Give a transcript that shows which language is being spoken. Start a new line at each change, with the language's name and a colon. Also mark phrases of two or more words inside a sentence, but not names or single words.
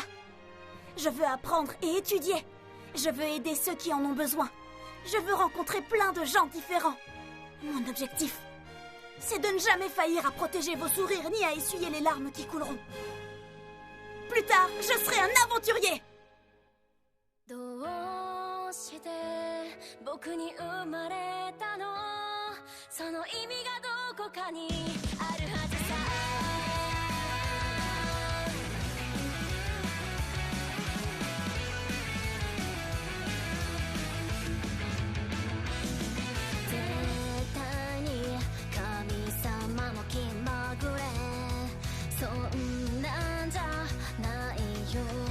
French: Je veux apprendre et étudier. Je veux aider ceux qui en ont besoin. Je veux rencontrer plein de gens différents. Mon objectif, c'est de ne jamais faillir à protéger vos sourires ni à essuyer les larmes qui couleront. Plus tard, je serai un aventurier.
Japanese: どうして僕に生まれたの？その意味がどこかにあるはずさ。絶対に神様も気まぐれ、そんなんじゃないよ。